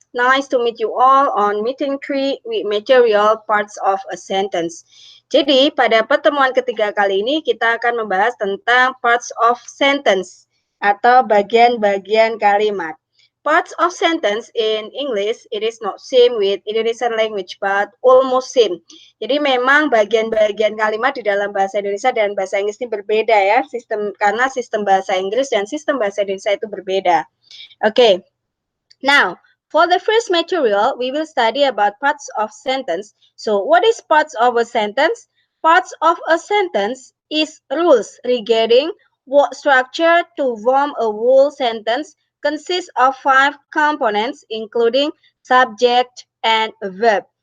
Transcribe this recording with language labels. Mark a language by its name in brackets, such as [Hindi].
[English] Nice to meet you all on meeting 3 with material parts of a sentence. [Indonesian] Jadi, pada pertemuan ketiga kali ini, kita akan membahas tentang parts of sentence atau bagian-bagian kalimat. [English] Parts of sentence in English, it is not same with Indonesian language, but almost same. [Indonesian] Jadi memang bagian-bagian kalimat di dalam bahasa Indonesia dan bahasa Inggris ini berbeda ya, karena sistem bahasa Inggris dan sistem bahasa Indonesia itu berbeda. [English] Okay, now for the first material, we will study about parts of sentence. So what is parts of a sentence? Parts of a sentence is rules regarding what structure to form a whole sentence consists of 5 components, including subject and verb.